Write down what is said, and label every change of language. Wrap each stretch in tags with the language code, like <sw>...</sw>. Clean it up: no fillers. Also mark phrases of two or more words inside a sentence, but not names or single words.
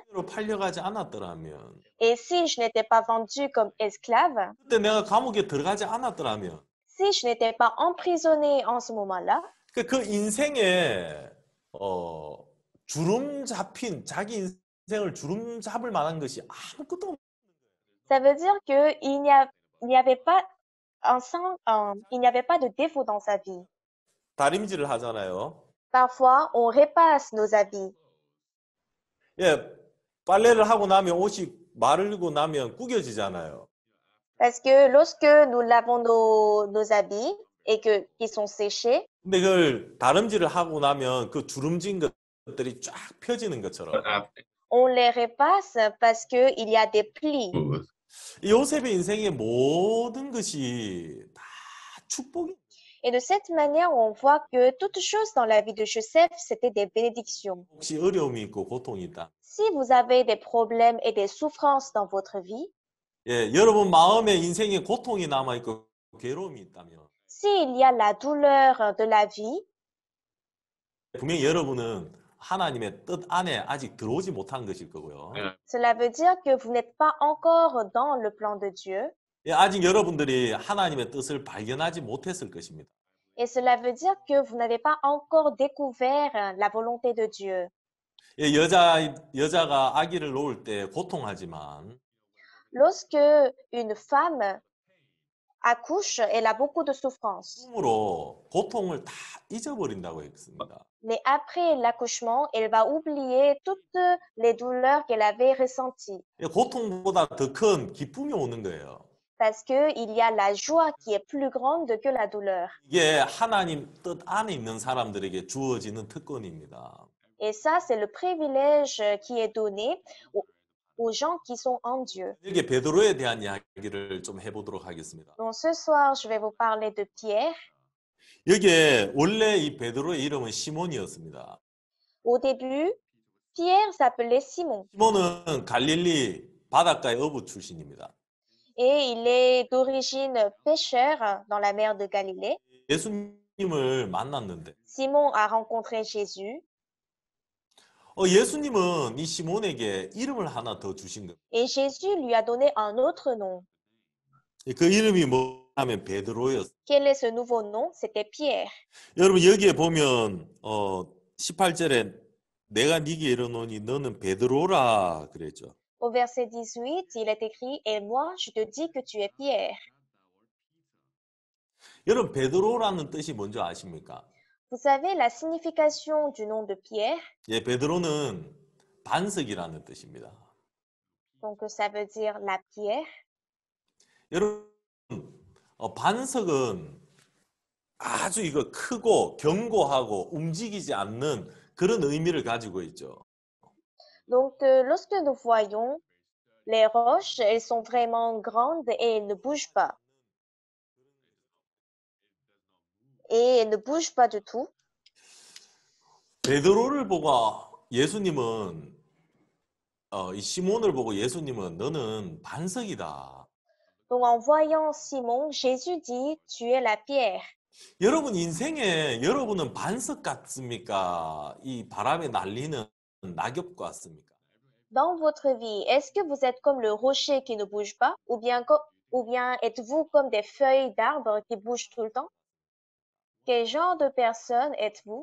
<ko>로 팔려가지 않았더라면</ko> <fr>et si je n'étais pas vendu comme esclave,</fr> <ko>그때 내가 감옥에 들어가지 않았더라면</ko> <fr>si je n'étais pas emprisonné en ce moment-là,</fr> <ko>그 인생에 주름 잡힌 자기 인생을 주름 잡을 만한 것이 아무것도 없.</ko> <fr>ça veut dire il n'y avait pas il n'y avait pas de défaut dans sa vie.</fr> <ko>다림질을 하잖아요.</ko> <fr>Parfois, on repasse nos habits</fr> <ko>예, 빨래를 하고 나면 옷이 마르고 나면 구겨지잖아요.</ko> <fr>parce que lorsque nous lavons nos habits et qu'ils sont séchés,</fr> <ko>근데 그걸 다림질을 하고 나면 그 주름진 것들이 쫙 펴지는 것처럼</ko> <fr>on les repasse parce qu'il y a des plis.</fr> <ko>이 요셉의 인생의 모든 것이 다 축복이.</ko> <fr>Et de cette manière, on voit que toutes choses dans la vie de Joseph, c'était des bénédictions.</fr> <ko>혹시 어려움이 있고 고통이 있다.</ko> <fr>Si vous avez des problèmes et des souffrances dans votre vie,</fr> <ko>예, 여러분 마음에 인생에 고통이 남아 있고 괴로움이 있다면</ko> <fr>s'il y a la douleur de la vie,</fr> <ko>분명히 여러분은 하나님의 뜻 안에 아직 들어오지 못한 것일 거고요.</ko> <fr>cela veut dire que vous n'êtes pas encore dans le plan de Dieu.</fr> <ko>예, 아직 여러분들이 하나님의 뜻을 발견하지 못했을 것입니다.</ko> <fr>Et cela veut dire que vous n'avez pas encore découvert la volonté de Dieu.</fr> <ko>예, 여자가 아기를 놓을 때 고통하지만</ko> <fr>Lorsque une femme accouche, elle a beaucoup de souffrance.</fr> <ko>꿈으로 고통을 다 잊어버린다고 했습니다.</ko> <fr>Mais après l'accouchement, elle va oublier toutes les douleurs qu'elle avait ressenties.</fr> <ko>예, 고통보다 더 큰 기쁨이 오는 거예요.</ko> <fr>Parce qu'il y a la joie qui est plus grande que la douleur.</fr> <ko>이게 하나님 뜻 안에 있는 사람들에게 주어지는 특권입니다.</ko> <fr>Et ça, c'est le privilège qui est donné aux gens qui sont en Dieu.</fr> <ko>여기 베드로에 대한 이야기를 좀 해보도록 하겠습니다.</ko> <fr>Donc ce soir, je vais vous parler de Pierre.</fr> <ko>여기에 원래 이 베드로의 이름은 시몬이었습니다.</ko> <fr>Au début, Pierre s'appelait Simon</fr> <ko>시몬은 갈릴리 바닷가의 어부 출신입니다.</ko> <fr>et il est d'origine pêcheur dans la mer de Galilée.</fr> <ko>예수님을 만났는데</ko> <fr>Simon a rencontré Jésus</fr> <ko>예수님은 이 시몬에게 이름을 하나 더 주신 겁니다.</ko> <fr>et Jésus lui a donné un autre nom.</fr> <ko>그 이름이 뭐냐면 베드로였어요.</ko> <fr>Quel est ce nouveau nom? C'était Pierre.</fr> <ko>여러분 여기에 보면 18절에 내가 네게 이르노니 너는 베드로라 그랬죠.</ko> <fr>Au verset 18, il est écrit, et moi, je te dis que tu es Pierre.</fr> <ko>여러분 베드로라는 뜻이 뭔지 아십니까?</ko> <fr>Vous savez la signification du nom de Pierre?</fr> <ko>예, 베드로는 반석이라는 뜻입니다.</ko> <fr>Donc, ça veut dire la pierre.</fr> <ko>여러분 반석은 아주 이거 크고 견고하고 움직이지 않는 그런 의미를 가지고 있죠.</ko> <fr>Donc, lorsque nous voyons les roches, elles sont vraiment grandes et elles ne bougent pas. Et elles ne bougent pas du tout.</fr> <ko>베드로를 보고 예수님은 이 시몬을 보고 예수님은 너는 반석이다.</ko> <fr>Donc, en voyant Simon, Jésus dit, tu es la pierre.</fr> <ko>여러분 인생에 여러분은 반석 같습니까? 이 바람에 날리는 낙엽 같습니까?</ko> <fr>Dans votre vie, est-ce que vous êtes comme le rocher qui ne bouge pas? Ou bien êtes-vous comme des feuilles d'arbres qui bougent tout le temps? Quel genre de personne êtes-vous?</fr>